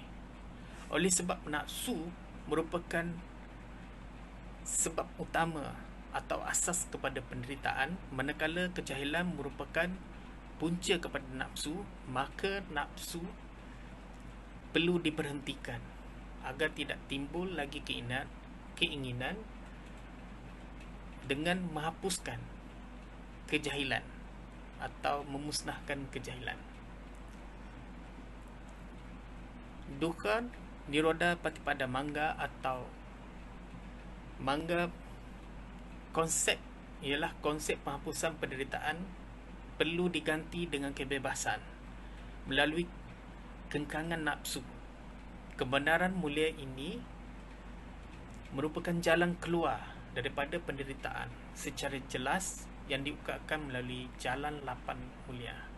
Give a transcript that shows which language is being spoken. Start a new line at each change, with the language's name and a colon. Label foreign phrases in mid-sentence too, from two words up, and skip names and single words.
Malay: Oleh sebab nafsu merupakan sebab utama atau asas kepada penderitaan, manakala kejahilan merupakan punca kepada nafsu, maka nafsu perlu diberhentikan agar tidak timbul lagi keinginan dengan menghapuskan kejahilan atau memusnahkan kejahilan.
Pali: Dukkha nirodha patipada mangga
Malay: atau mangga, konsep ialah konsep penghapusan penderitaan perlu diganti dengan kebebasan melalui kengkangan nafsu. Kebenaran mulia ini merupakan jalan keluar daripada penderitaan secara jelas yang diungkapkan melalui jalan 8 mulia.